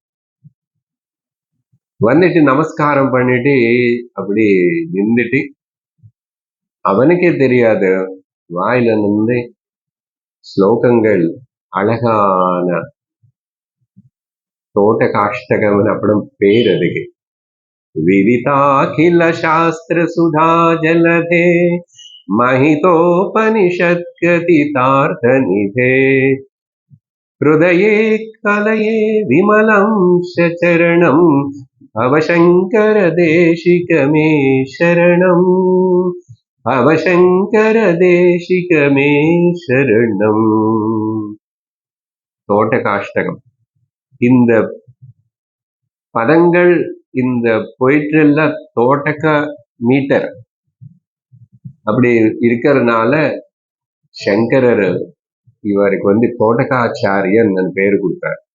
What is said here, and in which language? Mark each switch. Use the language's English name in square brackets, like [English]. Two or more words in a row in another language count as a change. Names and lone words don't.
[Tamil] நமஸ்காரம் பண்ணிட்டு அப்படி நின்றுட்டு அவனுக்கே தெரியாது, வாயில ஸ்லோகங்கள் அழகான தோட்ட காஷ்டகம் அப்படம் பேர் அதுக்கு. [Sanskrit] विदिताखिल शास्त्र सुधा जलधे महितोपनिषत् कथितार्थ निधे हृदये कलये विमलं सचरणं भवशंकर देशिक मे शरणं भवशंकर देशिक मे शरणं. [Tamil] தோட்டகாஷ்டகம். இந்த பதங்கள் இந்த பொயிட்ரில தோட்டக்க மீட்டர் அப்படி இருக்கிறதுனால சங்கரர் இவருக்கு தோட்டகாச்சாரியன் பேரு கொடுத்தார்.